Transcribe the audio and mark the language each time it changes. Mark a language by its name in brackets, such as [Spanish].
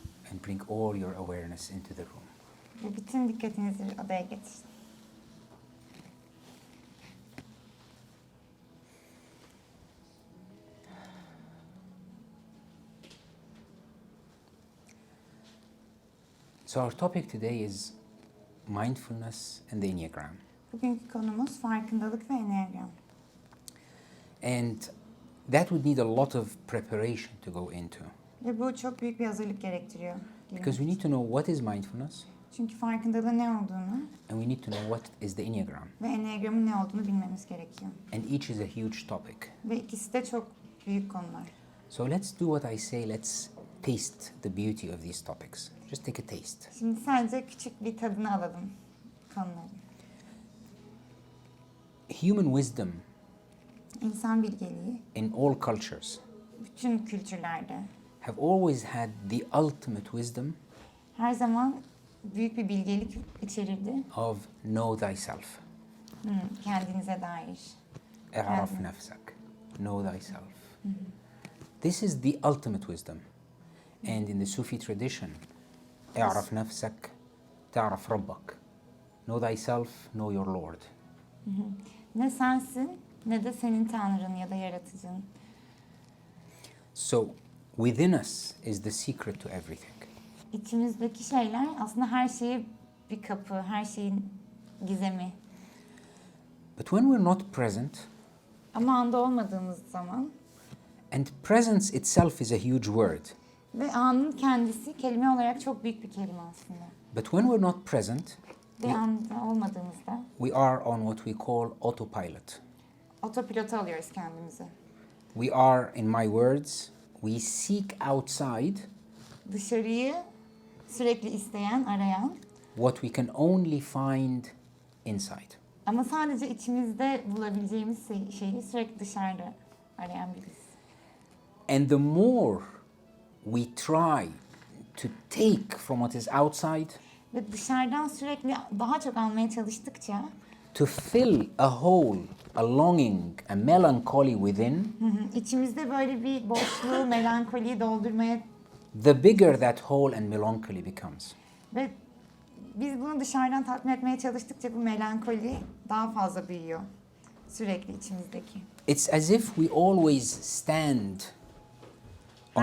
[English] And bring all your awareness into the room. [Turkish] ve bütün dikkatinizi odaya getirin. [English] So our topic today is mindfulness and the Enneagram. [Turkish] Bugünkü konumuz farkındalık ve Enneagram. [English] And that would need a lot of preparation to go into. [Turkish] Ve bu çok büyük bir hazırlık gerektiriyor. [English] Because we need to know what is mindfulness [Turkish] Çünkü farkındalığın ne olduğunu [English] and we need to know what is the Enneagram. [Turkish] ve Enneagram'ın ne olduğunu bilmemiz gerekiyor. [English] And each is a huge topic. [Turkish] Ve ikisi de çok büyük konular. [English] So let's do what I say, let's taste the beauty of these topics. Just take a taste. [Turkish] Şimdi sadece küçük bir tadını alalım konuları. [English] Human wisdom [Turkish] İnsan bilgeliği [English] in all cultures [Turkish] bütün kültürlerde [English] have always had the ultimate wisdom [Turkish] her zaman büyük bir bilgelik içerirdi. [English] of know thyself. [Turkish] Kendinize dair. [Arabic] اعرف نفسك. [English] Know thyself. This is the ultimate wisdom. And in the Sufi tradition, [Arabic] اعرف نفسك تعرف ربك. [English] Know thyself, know your Lord. [Turkish] Ne sensin ne de senin Tanrın ya da yaratıcın. [English] So within us is the secret to everything. [Turkish] İçimizdeki şeyler aslında her şeye bir kapı, her şeyin gizemi. [English] But when we're not present, [Turkish] Ama anda olmadığımız zaman [English] and presence itself is a huge word, [Turkish] ve anın kendisi kelime olarak çok büyük bir kelime aslında. [English] but when we're not present, [Turkish] Bir anda olmadığımızda [English] we are on what we call autopilot. [Turkish] otopilota alıyoruz kendimizi. [English] We are, in my words, we seek outside [Turkish] Dışarıyı sürekli isteyen, arayan [English] what we can only find inside. [Turkish] ama sadece içimizde bulabileceğimiz şeyi sürekli dışarıda arayan biriz. [English] And the more we try to take from what is outside [Turkish] Ve dışarıdan sürekli daha çok almaya çalıştıkça [English] to fill a hole, a longing, a melancholy within, [Turkish] içimizde böyle bir boşluğu, melankoliyi doldurmaya [English] the bigger that hole and melancholy becomes. [Turkish] ve biz bunu dışarıdan tatmin etmeye çalıştıkça bu melankoli daha fazla büyüyor. Sürekli içimizdeki. [English] It's as if we always stand on